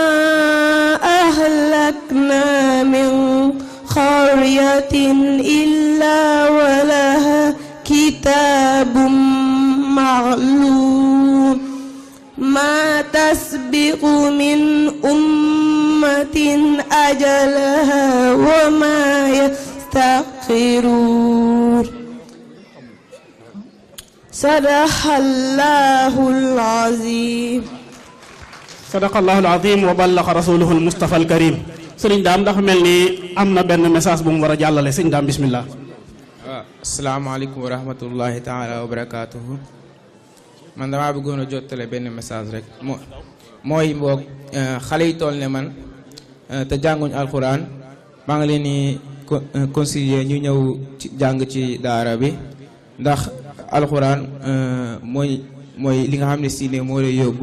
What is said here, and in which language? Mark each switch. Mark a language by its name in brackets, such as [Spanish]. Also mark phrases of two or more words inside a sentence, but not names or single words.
[Arabic] أهلكنا من قرية إلا ولها كتاب معلوم ما تسبق من أمة أجلها وما يستأخرون صدق الله العظيم صدق الله العظيم وبلغ رسوله المصطفى الكريم. [Wolof] sëriñ daam dafa mel ni am na benn message bu mu war a jàllale sëriñ daam bismillah. [Arabic] السلام عليكم ورحمة الله تعالى وبركاته. [Wolof] man damaa bëggoon a jottale benn message rek mooy mboog xale yi toll ne man te jànguñ alxuraan maa ngi leen di conseiller ñu ñëw ci jàng ci daara bi ndax alxuraan mooy li nga xam ne si ne moo lay